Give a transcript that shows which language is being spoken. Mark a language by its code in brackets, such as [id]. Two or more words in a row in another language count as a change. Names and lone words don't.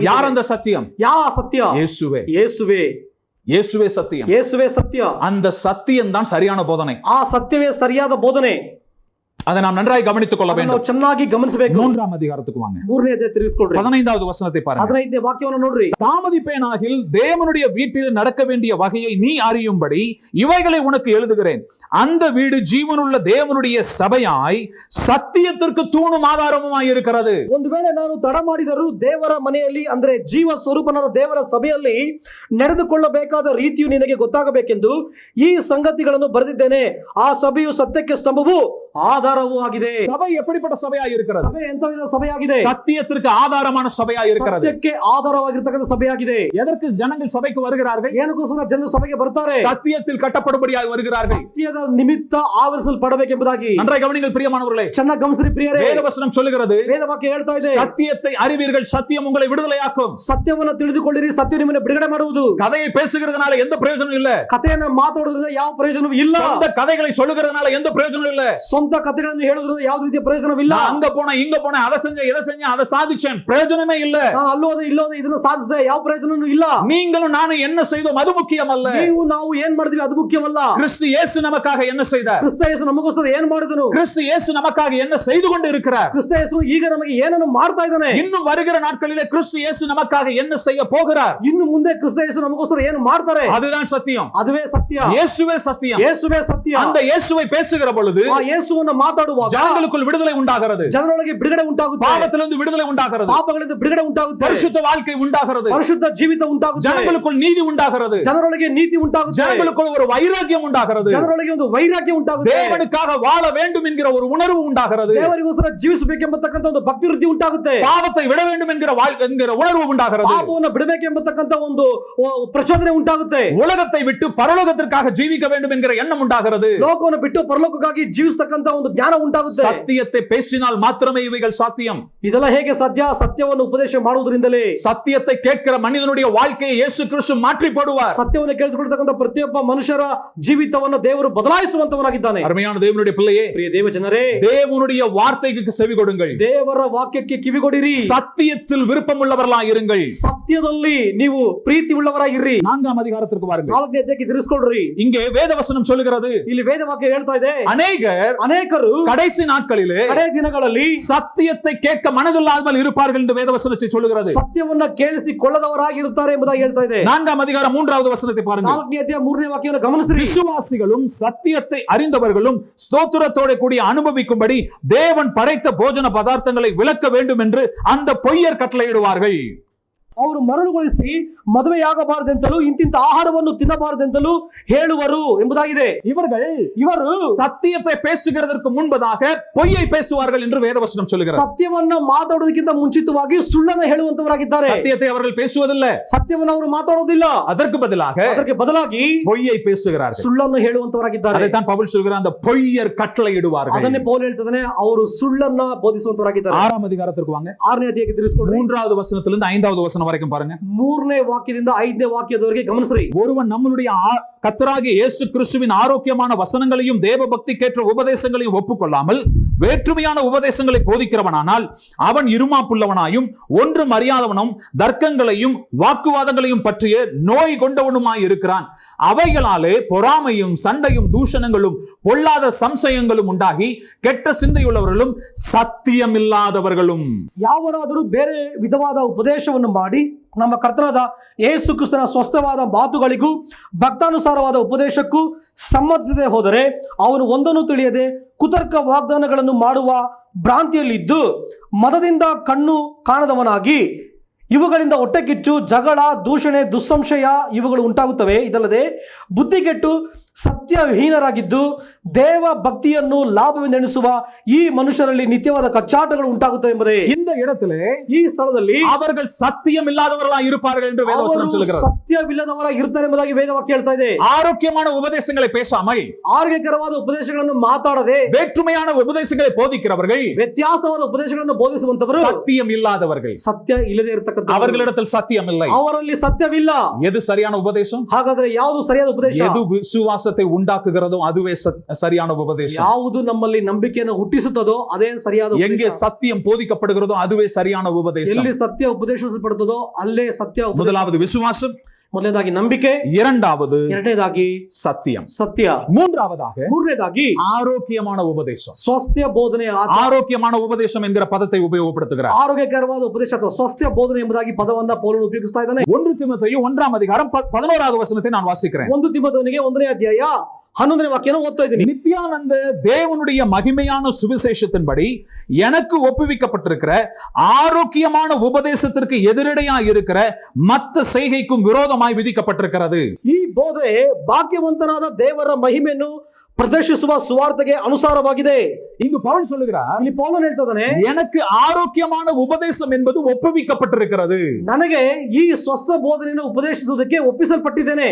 [ta] யார் அந்த சத்தியம்? [kn] ಯಾವ ಸತ್ಯ? [ta] இயேசுவே. [kn] ಯೇಸುವೆ. [ta] இயேசுவே சத்தியம். [kn] ಯೇಸುವೆ ಸತ್ಯ. [ta] அந்த சத்தியம் தான் சரியான போதனை. [kn] ಆ ಸತ್ಯವೇ ಸರಿಯಾದ ಬೋಧನೆ. [ta] அதை நாம் நன்றாய் கவனித்துக் கொள்ள வேண்டும். [kn] ನಾವು ಚೆನ್ನಾಗಿ ಗಮನಿಸಬೇಕು. [ta] 3ஆம் அதிகாரத்துக்கு வாங்க. [kn] 3ನೇ ಅಧ್ಯಾಯ ತಿರುಗಿಸಿಕೊಳ್ಳ್ರಿ. [ta] 15வது வசனத்தை பாருங்க. [kn] 15ನೇ ವಾಕ್ಯವನ್ನು ನೋಡ್ರಿ. [ta] தாமதிப்பேனாகில் தேவனுடைய வீட்டில் நடக்க வேண்டிய வகையை நீ அறியும்படி இவைகளை உனக்கு எழுதுகிறேன். அந்த வீடு ஜீவனுள்ள தேவனுடைய சபையாய் சத்தியத்திற்கு தூணும் ஆதாரமுமாய் இருக்கிறது. [kn] ಒಂದು ವೇಳೆ ನಾನು ತಡ ಮಾಡಿದರೂ ದೇವರ ಮನೆಯಲ್ಲಿ ಅಂದ್ರೆ ಜೀವ ಸ್ವರೂಪನಾದ ದೇವರ ಸಭೆಯಲ್ಲಿ ನಡೆದುಕೊಳ್ಳಬೇಕಾದ ರೀತಿಯು ನಿನಗೆ ಗೊತ್ತಾಗಬೇಕೆಂದು ಈ ಸಂಗತಿಗಳನ್ನು ಬರೆದಿದ್ದೇನೆ. ಆ ಸಭೆಯು ಸತ್ಯಕ್ಕೆ ಸ್ತಂಭವೂ ஆதாரவೂ ಆಗಿದೆ. [ta] சபை எப்படிப்பட்ட சபையாய் இருக்கிறது? [kn] ಸಭೆ ಎಂತ ವಿಧದ ಸಭೆಯಾಗಿದೆ? [ta] சத்தியத்திற்கு ஆதாரமான சபையாய் இருக்கிறது. [kn] ಸತ್ಯಕ್ಕೆ ಆಧಾರವಾಗಿರತಕ್ಕಂತ ಸಭೆಯಾಗಿದೆ. [ta] எதற்கு ஜனங்கள் சபைக்கு வருகிறார்கள்? [kn] ಏನಕ್ಕೋಸ್ಕರ ಜನರು ಸಭೆಗೆ ಬರ್ತಾರೆ? [ta] சத்தியத்தில் கட்டப்படும்படியாய் வருகிறார்கள். [kn] ಸತ್ಯದ ನಿಮಿತ್ತ ಆವರಿಸಲ್ಪಡಬೇಕೆಂಬುದಾಗಿ. [ta] நன்றாய் கவனிங்கள் பிரியமானவர்களே. [kn] ಚೆನ್ನಾಗಿ ಗಮನಿಸಿ ಪ್ರಿಯರೇ. [ta] வேதவசனம் சொல்லுகிறது, [kn] ವೇದವಾಕ್ಯ ಹೇಳ್ತಾ ಇದೆ, [ta] சத்தியத்தை அறிவீர்கள், சத்தியம் உங்களை விடுதலையாக்கும். [kn] ಸತ್ಯವನ್ನು ತಿಳಿದುಕೊಳ್ಳಿರಿ, ಸತ್ಯ ನಿಮ್ಮನ್ನು ಬಿಡುಗಡೆ ಮಾಡುವುದು. [ta] கதையை பேசுகிறதுனால எந்த பிரயோஜனம் இல்ல. [kn] ಕಥೆಯನ್ನ ಮಾತಾಡೋದ್ರಿಂದ ಯಾವ ಪ್ರಯೋಜನವೂ ಇಲ್ಲ. [ta] சொந்த கதைகளை சொல்லுகிறதுனால எந்த பிரயோஜனம் இல்ல. [kn] ಸ್ವಂತ ಕಥೆಗಳನ್ನು ಹೇಳೋದ್ರಿಂದ ಯಾವ ರೀತಿಯ ಪ್ರಯೋಜನವಿಲ್ಲ. [ta] நான் அங்க போன இங்க போன அதை செஞ்ச இதை செஞ்ச அதை சாதிச்சேன், பிரயோஜனமே இல்ல. [kn] ನಾನು ಅಲ್ಲೋದೆ ಇಲ್ಲೋದೆ ಇದನ್ನು ಸಾಧಿಸಿದೆ, ಯಾವ ಪ್ರಯೋಜನವೂ ಇಲ್ಲ. [ta] நீங்களும் நானும் என்ன செய்தோம் அது முக்கியம் அல்ல. [kn] ನೀವು ನಾವು ಏನ್ ಮಾಡಿದ್ವಿ ಅದು ಮುಖ್ಯವಲ್ಲ. [ta] கிறிஸ்து இயேசு நமக்காக என்ன செய்தார்? [kn] ಕ್ರಿಸ್ತ ಯೇಸು ನಮಗೋಸ್ಕರ ಏನ್ ಮಾಡಿದನು? [ta] கிறிஸ்து இயேசு நமக்காக என்ன செய்து கொண்டு இருக்கிறார்? [kn] ಕ್ರಿಸ್ತ ಯೇಸು ಈಗ ನಮಗೆ ಏನನ್ನು ಮಾಡ್ತಾ ಇದ್ದಾನೆ? [ta] இன்னும் வருகிற நாட்களிலே கிறிஸ்து இயேசு நமக்காக என்ன செய்ய போகிறார்? [kn] ಇನ್ನು ಮುಂದೆ ಕ್ರಿಸ್ತ ಯೇಸು ನಮಗೋಸ್ಕರ ಏನು ಮಾಡ್ತಾರೆ? [ta] அதுதான் சத்தியம். [kn] ಅದುವೇ ಸತ್ಯ. [ta] இயேசுவே சத்தியம். [kn] ಯೇಸುವೇ ಸತ್ಯ. [ta] அந்த இயேசுவை பேசுகிற பொழுது [kn] ಆ ಯೇಸುವನ್ನು ಮಾತಾಡುವಾಗ [ta] ஜனங்களுக்குள் விடுதலை உண்டாகிறது. [kn] ಜನರೊಳಗೆ ಬಿಡುಗಡೆ ಉಂಟಾಗುತ್ತೆ. [ta] பாவத்திலிருந்து விடுதலை உண்டாகிறது. [kn] ಪಾಪಗಳಿಂದ ಬಿಡುಗಡೆ ಉಂಟಾಗುತ್ತೆ. [ta] பரிசுத்த வாழ்க்கை உண்டாகிறது. [kn] ಪರಿಶುದ್ಧ ಜೀವಿತ ಉಂಟಾಗುತ್ತೆ. [ta] ஜனங்களுக்குள் நீதி உண்டாகிறது. [kn] ಜನರೊಳಗೆ ನೀತಿ ಉಂಟಾಗುತ್ತೆ. [ta] ஜனங்களுக்குள் ஒரு வைராக்கியம் உண்டாகிறது. [kn] ಜನರೊಳಗೆ ಒಂದು ವೈರಾಗ್ಯ ಉಂಟಾಗುತ್ತೆ. [ta] தேவனுக்காக வாழ வேண்டும் என்கிற ஒரு உணர்வு உண்டாகிறது. [kn] ದೇವರಿಗೋಸ್ಕರ ಜೀವಿಸಬೇಕೆಂಬತಕ್ಕಂತ ಒಂದು ಭಕ್ತಿ ವೃದ್ಧಿ ಉಂಟಾಗುತ್ತೆ. [ta] பாவத்தை விட வேண்டும் என்கிற உணர்வு உண்டாகிறது. [kn] ಪಾಪವನ್ನು ಬಿಡಬೇಕೆಂಬತಕ್ಕಂತ ಒಂದು ಪ್ರಚೋದನೆ ಉಂಟಾಗುತ್ತೆ. [ta] உலகத்தை விட்டு பரலோகத்திற்காக ஜீவிக்க வேண்டும் என்கிற எண்ணம் உண்டாகிறது. [kn] ಲೋಕವನ್ನು ಬಿಟ್ಟು ಪರಲೋಕಕ್ಕಾಗಿ ಜೀವಿಸತಕ್ಕಂತ ಒಂದು ಜ್ಞಾನ ಉಂಟಾಗುತ್ತೆ. [ta] சத்தியத்தை பேசினால் மாத்திரமே இவைகள் சாத்தியம். [kn] ಇದೆಲ್ಲ ಹೇಗೆ ಸಾಧ್ಯ? ಸತ್ಯವನ್ನು ಉಪದೇಶ ಮಾಡುವುದರಿಂದಲೇ. [ta] சத்தியத்தை கேட்கிற மனிதனுடைய வாழ்க்கையை இயேசு கிறிஸ்து மாற்றி போடுவார். [kn] ಸತ್ಯವನ್ನು ಕೇಳಿಸಿಕೊಳ್ಳತಕ್ಕಂತ ಪ್ರತಿಯೊಬ್ಬ ಮನುಷ್ಯರ ಜೀವಿತವನ್ನು ದೇವರು ಬದಲಾಯಿಸುವಂತವನಾಗಿದ್ದಾನೆ. [ta] அருமையான தேவனுடைய பிள்ளையே, [kn] ಪ್ರಿಯ ದೇವ ಜನರೇ, [ta] தேவனுடைய வார்த்தைக்கு செவி கொடுங்கள். [kn] ದೇವರ ವಾಕ್ಯಕ್ಕೆ ಕಿವಿಗೊಡಿರಿ. [ta] சத்தியத்தில் விருப்பம் உள்ளவர்களாய் இருங்கள். [kn] ಸತ್ಯದಲ್ಲಿ ನೀವು ಪ್ರೀತಿ ಉಳ್ಳವರಾಗಿರ್ರಿ. [ta] 4ஆம் அதிகாரத்திற்கு வாருங்கள். [kn] 4ನೇ ಅಧ್ಯಾಯಕ್ಕೆ ತಿರುಗಿಸಿಕೊಳ್ಳ್ರಿ. [ta] இங்கே வேதவசனம் சொல்லுகிறது, [kn] ಇಲ್ಲಿ ವೇದವಾಕ್ಯ ಹೇಳ್ತಾ ಇದೆ, [ta] அநேகರು கடைசி நாட்களிலே [kn] ಕಡೆ ದಿನಗಳಲ್ಲಿ [ta] சத்தியத்தை கேட்க மனதில்லாமல் இருப்பார்கள் என்று வேதவசனத்தை சொல்லுகிறது. [kn] ಸತ್ಯವನ್ನ ಕೇಳಿಸಿಕೊಳ್ಳದವರಾಗಿರುತ್ತಾರೆ ಎಂಬುದಾಗಿ ಹೇಳ್ತಾ ಇದೆ. [ta] 4ஆம் அதிகாரம் 3வது வசனத்தை பாருங்கள். [kn] 4ನೇ ಅಧ್ಯಾಯ 3ನೇ ವಾಕ್ಯವನ್ನು ಗಮನಿಸಿರಿ. [ta] விசுவாசிகளும் சத்தியத்தை அறிந்தவர்களும் ஸ்தோத்திரத்தோட கூடி அனுபவிக்கும்படி தேவன் படைத்த போஜன பதார்த்தங்களை விளக்க வேண்டும் என்று அந்த பொய்யர் கட்டளையிடுவார்கள். [kn] ಅವರು ಮರಳುಗೊಳಿಸಿ ಮದುವೆಯಾಗಬಾರದೆಂತಲೂ ಇಂತಿಂತ ಆಹಾರವನ್ನು ತಿನ್ನಬಾರದೆಂತಲೂ ಹೇಳುವರು ಎಂಬುದಾಗಿದೆ. ಇವರು [ta] சத்தியத்தை பேசுகிறதற்கு முன்பதாக பொய்யை பேசுவார்கள் என்று வேதவசனம் சொல்லுகிறது. [kn] ಸತ್ಯವನ್ನ ಮಾತಾಡೋದಕ್ಕಿಂತ ಮುಂಚಿತವಾಗಿ ಸುಳ್ಳನ್ನು ಹೇಳುವಂತವರಾಗಿದ್ದಾರೆ. [ta] சத்தியத்தை அவர்கள் பேசுவதில்லை. [kn] ಸತ್ಯವನ್ನು ಅವರು ಮಾತಾಡೋದಿಲ್ಲ. [ta] அதற்கு பதிலாக பொய்யை பேசுகிறார்கள். [kn] ಸುಳ್ಳನ್ನು ಹೇಳುವಂತವರಾಗಿದ್ದಾರೆ. [ta] அதைத்தான் பவுல் சொல்கிறார், அந்த பொய்யர் கட்டளையிடுவார்கள். [kn] ಅದನ್ನೇ ಪೌಲ್ ಹೇಳ್ತಾನೆ, ಅವರು ಸುಳ್ಳನ್ನ ಬೋಧಿಸುವಂತವರಾಗಿದ್ದಾರೆ. [ta] 6ஆம் அதிகாரத்திற்கு வாங்க. [kn] 6ನೇ ಅಧ್ಯಾಯಕ್ಕೆ ತಿರುಗಿಸಿಕೊಳ್ಳಿ. [ta] 3வது வசனத்திலிருந்து 5வது வசனம் வரைக்கும் பாருங்க. [kn] 3ನೇ ವಾಕ್ಯದಿಂದ 5ನೇ ವಾಕ್ಯದವರೆಗೆ ಗಮನಿಸ್ರಿ. [ta] ஒருவன் நம்மளுடைய கர்த்தராகிய இயேசு கிறிஸ்துவின் ஆரோக்கியமான வசனங்களையும் தேவ பக்திக்கேற்ற உபதேசங்களையும் ஒப்புக்கொள்ளாமல் வேற்றுமையான உபதேசங்களை போதிக்கிறவனானால் அவன் இருமாப்புள்ளவனாயும் ஒன்றும் அறியாதவனும் தர்க்கங்களையும் வாக்குவாதங்களையும் பற்றிய நோய் கொண்டவனுமாய் இருக்கிறான். அவைகளாலே பொறாமையும் சண்டையும் தூஷணங்களும் பொல்லாத சம்சயங்களும் உண்டாகி கெட்ட சிந்தையுள்ளவர்களும் ಸತ್ಯಮಿಲ್ಲದವர்களும். [kn] ಯಾವನಾದರೂ ಬೇರೆ ವಿಧವಾದ ಉಪದೇಶವನ್ನು ಮಾಡಿ ನಮ್ಮ ಕರ್ತನಾದ ಯೇಸು ಕ್ರಿಸ್ತನ ಸ್ವಸ್ಥವಾದ ಮಾತುಗಳಿಗೂ ಭಕ್ತಾನುಸಾರವಾದ ಉಪದೇಶಕ್ಕೂ ಸಮ್ಮತಿಸದೆ ಹೋದರೆ ಅವನು ಒಂದನ್ನು ತಿಳಿಯದೆ ಕುತರ್ಕ ವಾಗ್ದಾನಗಳನ್ನು ಮಾಡುವ ಭ್ರಾಂತಿಯಲ್ಲಿದ್ದು ಮದದಿಂದ ಕಣ್ಣು ಕಾಣದವನಾಗಿ ಇವುಗಳಿಂದ ಹೊಟ್ಟೆಕಿಚ್ಚು ಜಗಳ ದೂಷಣೆ ದುಸ್ಸಂಶಯ ಇವುಗಳು ಉಂಟಾಗುತ್ತವೆ. ಇದಲ್ಲದೆ ಬುದ್ಧಿಗೆಟ್ಟು ಸತ್ಯವಿಹೀನರಾಗಿದ್ದು ದೇವ ಭಕ್ತಿಯನ್ನು ಲಾಭವೆಂದೆಣಿಸುವ ಈ ಮನುಷ್ಯರಲ್ಲಿ ನಿತ್ಯವಾದ ಕಚ್ಚಾಟಗಳು ಉಂಟಾಗುತ್ತವೆ ಎಂಬುದೇ. [ta] இந்த இடத்திலே [kn] ಈ ಸ್ಥಳದಲ್ಲಿ [ta] அவர்கள் சத்தியம் இல்லாதவர்களாய் இருப்பார்கள் என்று வேதவசனம் சொல்கிறது. [kn] ಸತ್ಯವಿಲ್ಲದವರ ಇರ್ತಾರೆ ಎಂಬುದಾಗಿ ವೇದವಾಕ್ಯ ಹೇಳ್ತಾ ಇದೆ. [ta] ஆரோக்கியமான உபதேசங்களை பேசாமல், [kn] ಆರೋಗ್ಯಕರವಾದ ಉಪದೇಶಗಳನ್ನು ಮಾತಾಡದೆ, [ta] வேற்றுமையான உபதேசங்களை போதிக்கிறவர்கள், [kn] ವ್ಯತ್ಯಾಸವಾದ ಉಪದೇಶಗಳನ್ನು ಬೋಧಿಸುವಂತವರು [ta] சத்தியம் இல்லாதவர்கள். [kn] ಸತ್ಯ ಇಲ್ಲದೆ ಇರತಕ್ಕಂಥ [ta] அவர்களிடத்தில் சத்தியம் இல்லை. [kn] ಅವರಲ್ಲಿ ಸತ್ಯವಿಲ್ಲ. [ta] எது சரியான உபதேசம்? [kn] ಹಾಗಾದ್ರೆ ಯಾವುದು ಸರಿಯಾದ ಉಪದೇಶ? [ta] எது விசுவாசத்தை உண்டாக்குகிறதோ அதுவே சரியான உபதேசம். [kn] ಯಾವುದು ನಮ್ಮಲ್ಲಿ ನಂಬಿಕೆಯನ್ನು ಹುಟ್ಟಿಸುತ್ತದೋ ಅದೇ ಸರಿಯಾದ ಉಪದೇಶ. [ta] எங்கே சத்தியம் போதிக்கப்படுகிறதோ அதுவே சரியான உபதேசம். [kn] ಎಲ್ಲಿ ಸತ್ಯ ಉಪದೇಶಿಸಲ್ಪಡುತ್ತದೋ ಅಲ್ಲೇ ಸತ್ಯ ಉಪದೇಶ. [ta] முதலாவது விசுவாசம், [kn] ಮೊದಲನೇದಾಗಿ ನಂಬಿಕೆ, ಎರಡನೇದಾಗಿ [ta] சத்தியம், [kn] ಸತ್ಯ, ಮೂರನೇದಾಗಿ [ta] ஆரோக்கியமான உபதேசம். [kn] ಸ್ವಾಸ್ಥ್ಯ ಬೋಧನೆ. [ta] ஆரோக்கியமான உபதேசம் என்கிற பதத்தை உபயோகப்படுத்துகிறார். [kn] ಆರೋಗ್ಯಕರವಾದ ಉಪದೇಶ ಅಥವಾ ಸ್ವಾಸ್ಥ್ಯ ಬೋಧನೆ ಎಂಬುದಾಗಿ ಪದವನ್ನ ಪೌಲನು ಉಪಯೋಗಿಸ್ತಾ ಇದ್ದಾನೆ. [ta] 1 ತಿಮೊಥೆಯು 1வது வசனத்தை நான் வாசிக்கிறேன். [kn] 1 ತಿಮೊಥೆಯನಿಗೆ 1ನೇ ಅಧ್ಯಾಯ 11ನೇ ವಾಕ್ಯನ ಓದ್ತಾ ಇದ್ದೀನಿ. [ta] நித்யானந்த தேவனுடைய மகிமையான சுவிசேஷத்தின்படி எனக்கு ஒப்புவிக்கப்பட்டிருக்கிற ஆரோக்கியமான உபதேசத்திற்கு எதிரடையா இருக்கிற மத்த செய்கைக்கும் விரோதமாய் விதிக்கப்பட்டிருக்கிறது. [kn] ಈ ಬೋಧನೆ ಭಾಗ್ಯವಂತನಾದ ದೇವರ ಮಹಿಮೆಯನ್ನು ಪ್ರದರ್ಶಿಸುವ ಸುವಾರ್ತೆಗೆ ಅನುಸಾರವಾಗಿದೆ. [ta] இங்கு பவுல் சொல்லுகிறார், [kn] ಇಲ್ಲಿ ಪೌಲನು ಹೇಳ್ತಾ ಇದ್ದಾನೆ, [ta] எனக்கு ಆರೋಗ್ಯமான உபதேசம் என்பது ஒப்புவிக்கப்பட்டிருக்கிறது. [kn] ನನಗೆ ಈ ಸ್ವಸ್ಥ ಬೋಧನೆಯನ್ನು ಉಪದೇಶಿಸುವುದಕ್ಕೆ ಒಪ್ಪಿಸಲ್ಪಟ್ಟಿದ್ದೇನೆ.